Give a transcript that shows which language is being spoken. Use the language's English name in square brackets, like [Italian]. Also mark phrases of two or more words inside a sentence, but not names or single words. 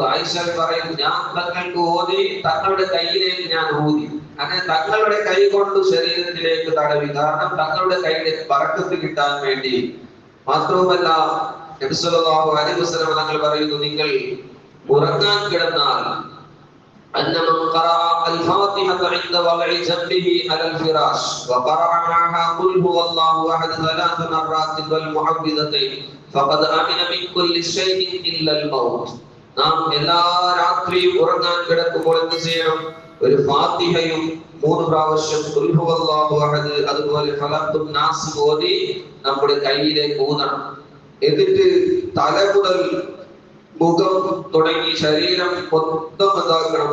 [Malayalam] ആയിഷ പറയുന്നു, ഞാൻ തങ്ങൾക്ക് ഓതി തങ്ങളുടെ കയ്യിലേക്ക് ഞാൻ ഊതി. അങ്ങനെ തങ്ങളുടെ കൈ കൊണ്ട് ശരീരത്തിലേക്ക് തടവി. കാരണം തങ്ങളുടെ കൈയുടെ ബറക്കത്ത് കിട്ടാൻ വേണ്ടി. മാത്രവുമല്ല, നബി [Arabic] صلى الله عليه وسلم [Malayalam] തങ്ങൾ പറയുന്നു, നിങ്ങൾ ഉറങ്ങാൻ കിടന്നാൽ [Arabic] أن من قرأ الفاتحة عند وضع جنبه على الفراش وقرأ معها قل هو الله أحد 3 مرات والمعوذتين فقد آمن من كل شيء إلا الموت. [Malayalam] നാം എല്ലാ രാത്രിയും ഉറങ്ങാൻ കിടക്കുമ്പോൾ എന്ത് ചെയ്യണം? ഒരു ഫാത്തിഹയും 3 പ്രാവശ്യം [Arabic] قل هو الله أحد, [Malayalam] അതുപോലെ ഫലഖും നാസും ഓതി നമ്മുടെ കയ്യിലേക്ക് ഊതണം. എന്നിട്ട് തല മുതൽ മുഖം തുടങ്ങി ശരീരം മൊത്തം എന്താക്കണം?